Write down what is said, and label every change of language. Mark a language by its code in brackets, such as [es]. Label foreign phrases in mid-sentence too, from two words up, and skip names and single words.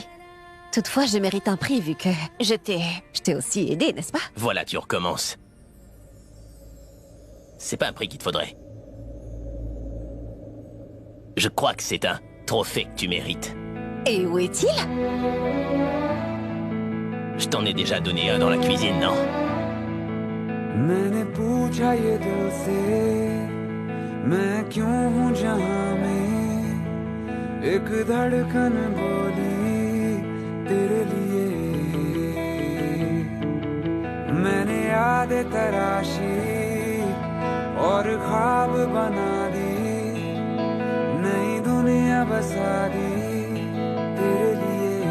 [fr] Toutefois, je mérite un prix vu que je t'ai aussi aidé, n'est-ce pas? Voilà, tu recommences. C'est pas un prix qu'il te faudrait. Je crois que c'est un trophée que tu mérites. Et où est-il? Je t'en ai déjà donné un dans la cuisine, non? [hi] मैंने पूछा ये दिल से मैं क्यों हूँ जहाँ में एक धड़कन बोली तेरे लिए मैंने याद तराशी और ख्वाब बना दी नई दुनिया बसा दी तेरे लिए